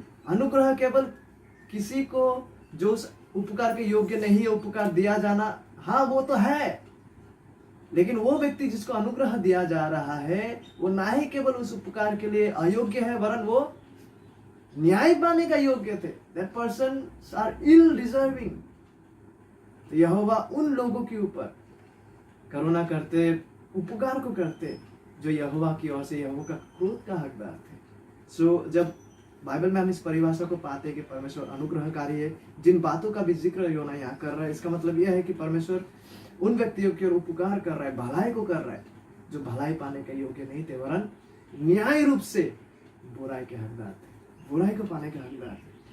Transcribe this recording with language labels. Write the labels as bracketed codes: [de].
[hi] अनुग्रह केवल किसी को जो उस उपकार के योग्य नहीं है उपकार दिया जाना, हाँ वो तो है, लेकिन वो व्यक्ति जिसको अनुग्रह दिया जा रहा है वो ना ही केवल उस उपकार के लिए अयोग्य है, वरन वो न्याय पाने का योग्य थे। [en] That persons are ill deserving। [hi] तो यहोवा उन लोगों के ऊपर करुणा करते, उपकार को करते जो यहोवा की ओर से यहोवा का क्रोध का हकदार थे। सो जब बाइबल में हम इस परिभाषा को पाते हैं कि परमेश्वर अनुग्रहकारी है, जिन बातों का भी जिक्र योना यहाँ कर रहा है, इसका मतलब यह है कि परमेश्वर उन व्यक्तियों की ओर उपकार कर रहा है, भलाई को कर रहा है जो भलाई पाने के योग्य नहीं थे, वरन न्याय रूप से बुराई के हकदार थे, बुराई को पाने के हकदार थे।